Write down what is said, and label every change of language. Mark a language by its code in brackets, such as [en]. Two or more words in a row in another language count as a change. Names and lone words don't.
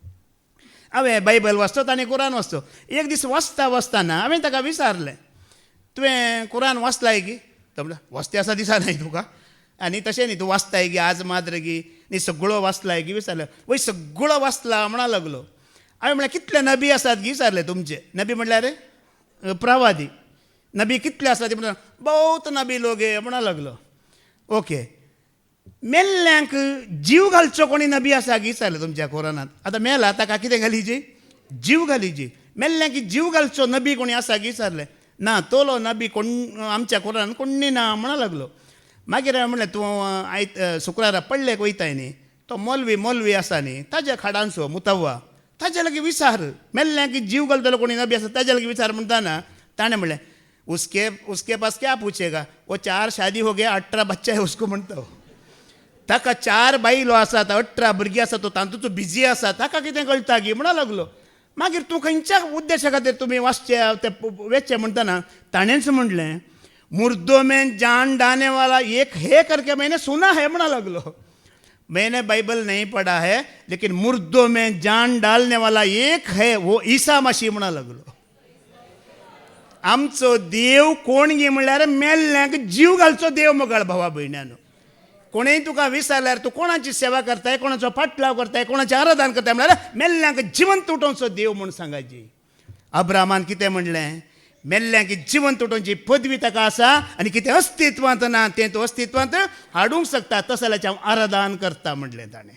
[kok] हांवें बायबल वाचतो, ताणें कुरान वाचतो. एक दीस वाचतना हांवें ताका विचारलें, तुवें कुरान वाचलाय की? तो म्हणलो वाचते आसा दिसना तुका? आनी तशें न्ही, तूं वाचताय की आज मात्र की न्ही सगळो वाचलाय की विचारलें. वय सगळो वाचला म्हणा लागलो. हांवें म्हळ्यार कितले नबी आसात की विचारले तुमचे? नबी म्हणल्यार प्रवादी. नबी कितले आसात ते म्हणल्यार बहुत नबी लोक म्हणा लागलो. ओके, मेल्ल्यांक जीव घालचो कोणी नबी आसा की विचारलें तुमच्या कुरानांत? आतां मेला ताका कितें घालीची? जीव घालीची. मेल्ल्यांक जीव घालचो नबी कोणी आसा की विचारलें? ना, तोलो नबी कोण आमच्या कुरानांत कोणी ना म्हणा लागलो. मागीर हांवें म्हणलें तूं शुक्रारा पडलेक वयताय न्ही, तो मौलवी आसा न्ही, ताज्या खाडांचो मुतव्वा, ताज्या लागीं विचार. मेल्ल्यांक जीव घालतलो कोणी नबी आसा ताज्या लागीं विचार म्हणटाना ताणें म्हणलें [hi] उसके पास क्या पूछेगा, वो 4 शादी हो गया, 18 बच्चा है उसको [kok] म्हणतो. ताका 4 बायलो आसात, 18 भुरगीं आसा, तो तातूंत बिजी आसा, ताका कितें कळटा की म्हणा लागलो. मागीर तूं खंयच्या उद्देशा खातीर तुमी वाचचे ते वेचचे म्हणटना ताणेंच म्हणलें, [hi] मुर्दों में जान डालने वाला एक है करके मैंने सुना है [kok] म्हणा लागलो. [hi] मैंने बाइबल नहीं पढ़ा है, लेकिन मुर्दों में जान डालने वाला एक है, वो ईसा मसीह [kok] म्हणा लागलो. आमचो देव कोण गे म्हणल्यार मेल्ल्यांक जीव घालचो देव. मोगाळ भावा भयण्यानो, कोणेय तुका विचारल्यार तूं कोणाची सेवा करताय, कोणाचो फाटलाव करताय, कोणाचें आराधन करताय म्हणल्यार मेल्ल्यांक जिवंत उठोवचो देव म्हूण सांगायची. अब्रामान कितें म्हणलें? मेल्ल्यांक जिवंत उठोवची पदवी ताका आसा आनी कितें अस्तित्वांत ना तें तूं अस्तित्वांत हाडूंक शकता, तशें जाल्यार हांव आराधन करता म्हणलें ताणें.